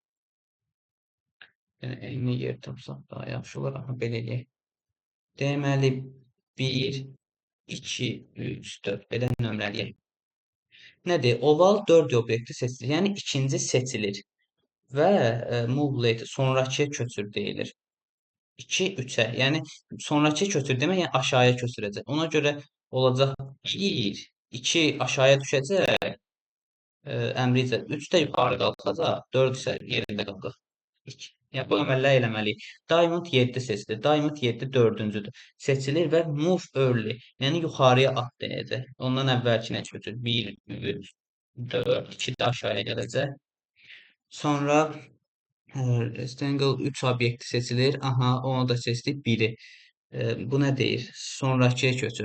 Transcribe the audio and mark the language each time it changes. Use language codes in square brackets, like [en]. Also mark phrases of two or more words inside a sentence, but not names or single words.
[az] Yəni, eyni yer tapsaq daha yaxşı olur. Aha, belə eləyək. Deməli, 1, 2, 3, 4. Belə nömrələyək. Nədir? Oval 4 obyekti seçilir. Yəni, ikinci seçilir. Və [en] move later, [az] sonrakıya köçür deyilir. 2, 3-ə. Yəni, sonrakıya köçür demək, yəni aşağıya köçürəcək. Ona görə olacaq 1, 2 aşağıya düşəcək. Əmri isə 3 də yuxarı qalxacaq, 4 isə yerində qalacaq. Yəni, bu əməlləri eləməliyik. Diamond 7 seçilir. Diamond 7 4-cüdür. Seçilir və [en] move early, [az] yəni yuxarıya at deyəcək. Ondan əvvəlkinə köçür. 1, 3, 4, 2 də aşağıya gələcək. Sonra rectangle 3 obyekti seçilir. Aha, onu da seçdik 1-i. Bu nə deyir? Sonrakıya köçür.